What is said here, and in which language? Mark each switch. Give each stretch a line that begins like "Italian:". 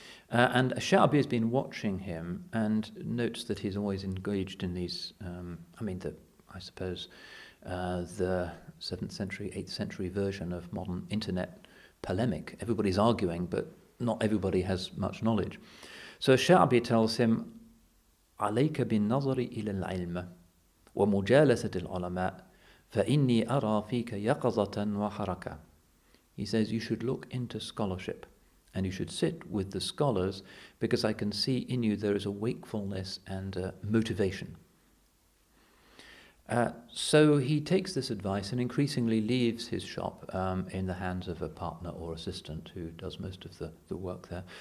English: And al-Shafi'i has been watching him and notes that he's always engaged in these, I suppose the 7th century, 8th century version of modern internet polemic. Everybody's arguing, but not everybody has much knowledge. So al-Shafi'i tells him,
Arabic: عليك بالنظر إلى العلم ومجالسة العلماء فإني أرى فيك يقظة وحركة.
English: He says you should look into scholarship and you should sit with the scholars because I can see in you there is a wakefulness and motivation. So he takes this advice and increasingly leaves his shop in the hands of a partner or assistant who does most of the work there.